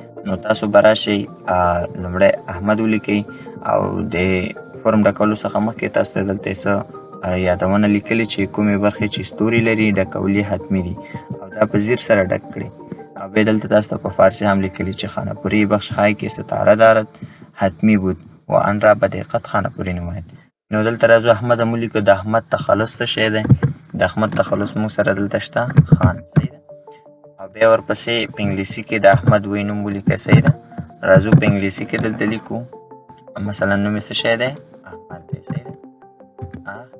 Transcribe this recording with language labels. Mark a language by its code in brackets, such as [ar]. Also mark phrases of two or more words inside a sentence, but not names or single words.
[ps] نو تاسو به راشئ لومړی احمد ولیکئ او د فورم ډکولو څخه مخکې تاسو ته دلته څه یادونه لیکلي چې کومې برخې چې ستوري لري ډکول یې حتمي دي او دا په زیر سره ډک کړئ. او بیا دلته تاسو ته په فارسي هم لیکلي چې [fa] خانه‌پوری بخش های که ستاره دارد حتمی بود و آن را به دقت خانه‌پوری نماید. [ps] نو دلته راځو احمد هم ولیکو. د احمد تخلص څه شی دی؟ د احمد تخلص موږ سره دلته شته خان، صحیح ده. او بیا ورپسې په انګلیسي کې د احمد وی نوم ولیکئ، صحیح ده. راځو په انګلیسي کې دلته لیکو مثلا نوم یې څه شی دی؟ احمد دی، صحیح ده.